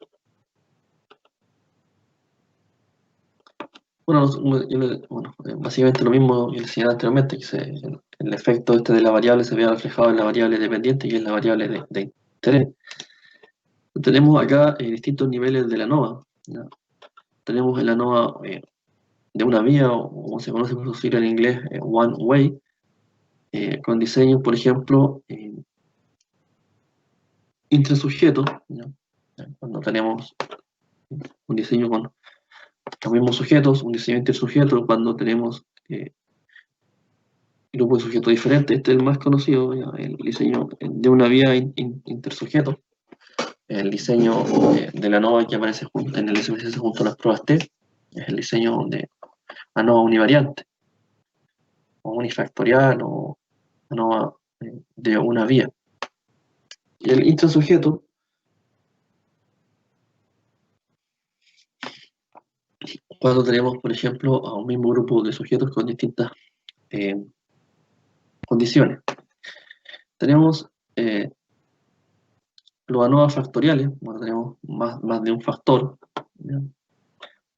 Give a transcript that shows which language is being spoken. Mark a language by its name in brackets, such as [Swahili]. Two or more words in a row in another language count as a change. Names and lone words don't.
[Spanish] Bueno, básicamente lo mismo que decía anteriormente, que el efecto este de la variable se vea reflejado en la variable dependiente y en la variable de interés. Tenemos acá distintos niveles de la NOVA, ¿ya? Tenemos en la NOVA de una vía, o como se conoce por su sigla en inglés, [English] one way, [Spanish] con diseño, por ejemplo, intrasujeto, ¿ya? Cuando tenemos un diseño con los mismos sujetos, un diseño intersujeto, cuando tenemos grupos de sujetos diferentes. Este es el más conocido, ¿ya? El diseño de una vía intersujeto, el diseño de la ANOVA que aparece en el SPSS junto a las pruebas T, es el diseño de ANOVA univariante, o unifactorial, o ANOVA de una vía. Y el intrasujeto, cuando tenemos, por ejemplo, a un mismo grupo de sujetos con distintas condiciones. Tenemos los ANOVA factoriales, cuando tenemos más de un factor, ¿ya?